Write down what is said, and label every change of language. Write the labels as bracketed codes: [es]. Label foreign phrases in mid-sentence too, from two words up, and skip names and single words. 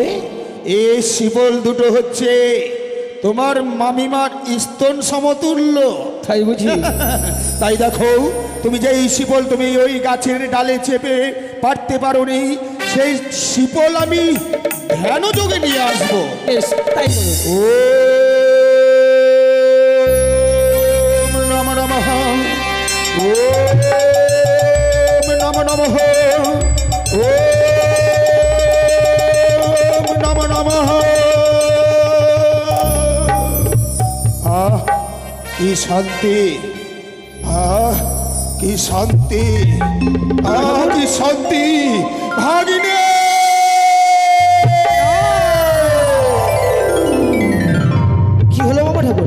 [bn] এই শিপল দুটো হচ্ছে তোমার মামিমার স্তন সমতুল্য। তাই বুঝি? তাই দেখো, তুমি যে এই শিপল তুমি ওই গাছের ডালে চেপে পারতে পারোনি, সেই শিপল আমি ধ্যান যোগে নিয়ে আসবো। বেশ, তাই করুন। [sa] ওম নমঃ নমঃ, ওম নমঃ নমঃ, ওম নমঃ নমঃ। [bn] আহ, কি শান্তি! আহ, কি শান্তি! আহ, কি শান্তি! ভাগিনী! কি হলো মামা ঠাকুর?